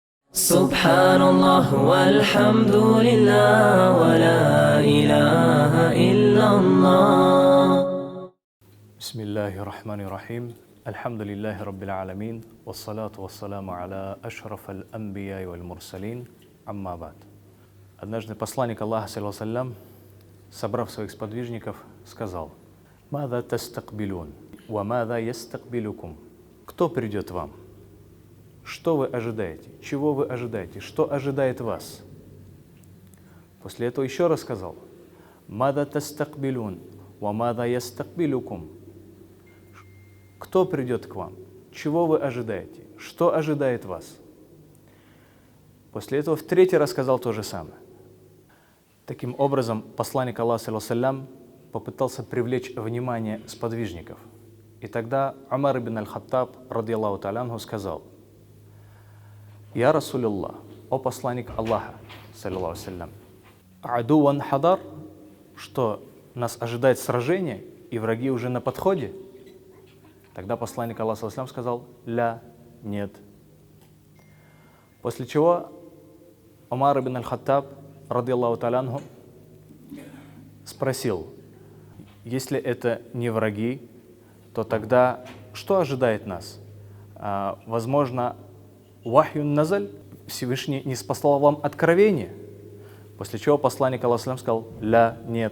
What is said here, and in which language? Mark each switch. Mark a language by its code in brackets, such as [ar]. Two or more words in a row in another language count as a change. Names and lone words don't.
[ar] سبحان الله والحمد لله ولا إله إلا الله. بسم الله الرحمن الرحيم. الحمد لله رب العالمين والصلاة والسلام على أشرف الأنبياء والمرسلين. أما بعد. [ru] Однажды посланник Аллаха, [ar] صلى الله عليه وسلم, [ru] собрав своих сподвижников, сказал: [ar] «ماذا تستقبلون وماذا يستقبلكم». [ru] Кто придет вам? Что вы ожидаете? Чего вы ожидаете? Что ожидает вас? После этого еще раз сказал: [ar] «ماذا تستقبلون وماذا يستقبلكم». [ru] Кто придет к вам? Чего вы ожидаете? Что ожидает вас? После этого в третий раз сказал то же самое. Таким образом, посланник Аллаха, [ar] صلى الله عليه وسلم, [ru] попытался привлечь внимание сподвижников. И тогда Умар ибн аль-Хаттаб, [ar] رضي الله تعالى عنه, [ru] сказал: [ar] «يا رسول الله, [ru] о посланник Аллаха, [ar] صلى الله عليه وسلم, عدو حاضر, [ru] что нас ожидает сражение и враги уже на подходе?» Тогда посланник Аллаха, [ar] صلى الله عليه وسلم, [ru] сказал: «Ля, нет». После чего Умар ибн аль-Хаттаб, [ar] رضي الله تعالى عنه, [ru] спросил: если это не враги, то тогда что ожидает нас? Возможно, [ar] وحي نزل, [ru] Всевышний не спаслал вам откровение. После чего посланник Аллаха сказал: ля, нет.